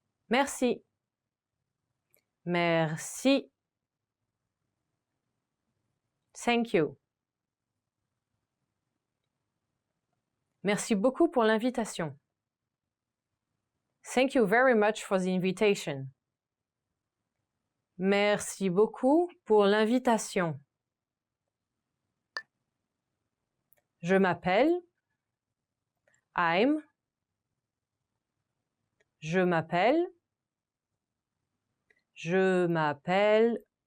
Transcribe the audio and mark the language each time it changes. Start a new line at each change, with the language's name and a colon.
French: Merci. Merci.
English: Thank you.
French: Merci beaucoup pour l'invitation.
English: Thank you very much for the invitation.
French: Merci beaucoup pour l'invitation. Je m'appelle. I'm. Je m'appelle. Je m'appelle.